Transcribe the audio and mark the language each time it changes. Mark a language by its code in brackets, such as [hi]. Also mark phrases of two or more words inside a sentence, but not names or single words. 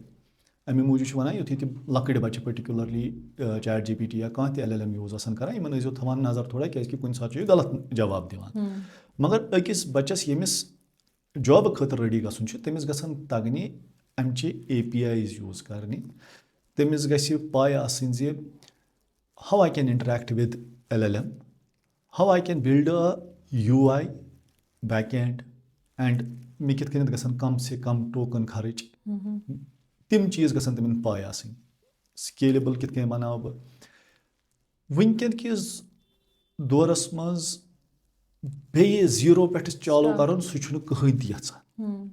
[ks] اَمہِ موٗجوٗب چھِ وَنان یُتھُے تِم لۄکٕٹۍ بَچہِ پٔٹِکیوٗلرلی ChatGPT یا کانٛہہ تہِ LLM یوٗز آسان کَران یِمَن ٲسۍزیو تھاوان نظر تھوڑا کیٛازِکہِ کُنہِ ساتہٕ چھُ یہِ غلط جواب دِوان. مگر أکِس بَچَس ییٚمِس جابہٕ خٲطرٕ ریڈی گژھُن چھُ تٔمِس گژھن تَگنہِ اَمچہِ APIs یوٗز کَرنہِ. تٔمِس گژھِ پاے آسٕنۍ زِ [en] how I can interact with LLM, how I can build a UI back end and [ks] مےٚ کِتھ کٔنٮ۪تھ گژھن کَم سے کَم ٹوکن خرٕچ. تِم چیٖز گژھن تِمن پاے آسٕنۍ. سکیلِبٕل کِتھ کٔنۍ بَناوٕ بہٕ. وٕنکٮ۪ن کِس دورَس منٛز بیٚیہِ 0 پٮ۪ٹھٕ چالوٗ کَرُن سُہ چھُنہٕ کٕہٕنۍ تہِ یَژھان.